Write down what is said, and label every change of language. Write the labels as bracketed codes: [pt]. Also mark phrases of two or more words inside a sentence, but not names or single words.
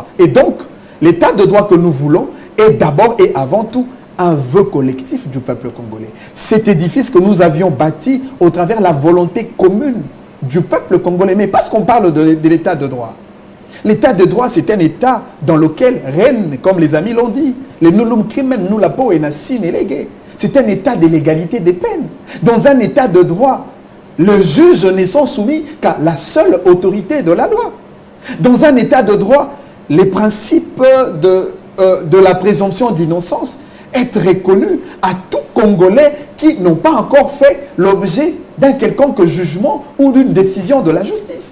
[fr] Et donc, l'état de droit que nous voulons est d'abord et avant tout un vœu collectif du peuple congolais. Cet édifice que nous avions bâti au travers la volonté commune du peuple congolais. Mais parce qu'on parle de l'état de droit. L'état de droit, c'est un état dans lequel règne, comme les amis l'ont dit, le [la] nullum crimen nulla poena sine lege. [fr] C'est un état de l'égalité des peines. Dans un état de droit, le juge ne sont soumis qu'à la seule autorité de la loi. Dans un état de droit, les principes de la présomption d'innocence est reconnu à tout Congolais qui n'ont pas encore fait l'objet d'un quelconque jugement ou d'une décision de la justice.